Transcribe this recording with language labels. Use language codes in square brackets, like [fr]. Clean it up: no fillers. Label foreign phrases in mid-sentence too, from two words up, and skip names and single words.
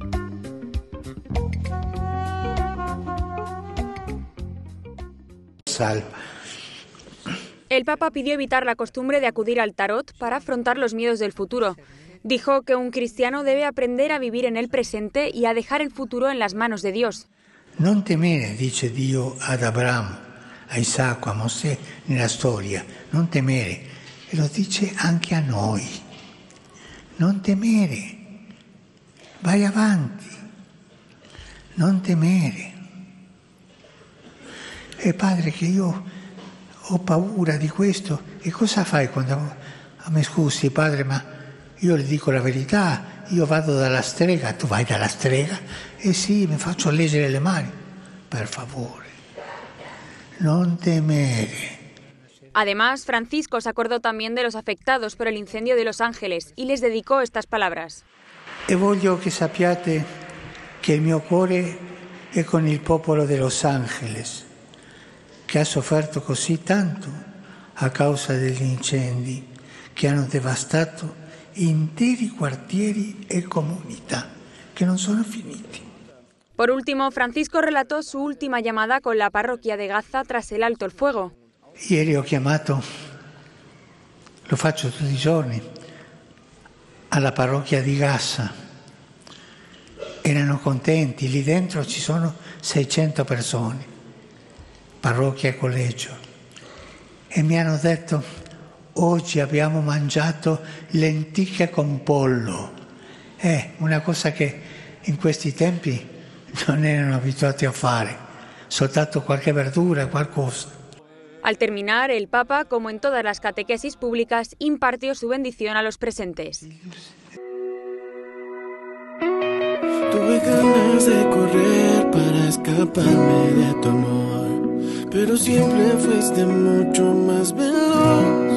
[es] El Papa pidió evitar la costumbre de acudir al tarot para afrontar los miedos del futuro. Dijo que un cristiano debe aprender a vivir en el presente y a dejar el futuro en las manos de Dios. [it] Non temere, dice Dio ad Abramo, a Isacco, a Mosè nella storia. Non temere. E lo dice anche a noi. Non temere. Vai avanti. Non temere. E padre, che io ho paura di questo. E cosa fai quando... Mi scusi padre, ma io le dico la verità, io vado dalla strega, tu vai dalla strega? E sì, mi faccio leggere le mani. Per favore, non temere. [es] Además, Francisco se acordó también de los afectados por el incendio de Los Ángeles y les dedicó estas palabras. [it] E voglio che sappiate che il mio cuore è con il popolo de Los Ángeles, che ha sofferto così tanto a causa degli incendi che hanno devastato interi quartieri e comunità che non sono finiti. [es] Por último, Francisco relató su última llamada con la parroquia de Gaza tras el alto el fuego. [it] Ieri ho chiamato, lo faccio tutti i giorni, alla parrocchia di Gaza. Erano contenti, lì dentro ci sono 600 persone, parrocchia e collegio. E mi hanno detto, oggi abbiamo mangiato lenticchie con pollo. Una cosa che in questi tempi non erano abituati a fare. soltanto qualche verdura, qualcosa. [es] Al terminar, el Papa, como en todas las catequesis públicas, impartió su bendición a los presentes. Tuve ganas de correr para escaparme de tu amor, pero siempre fuiste mucho más veloz.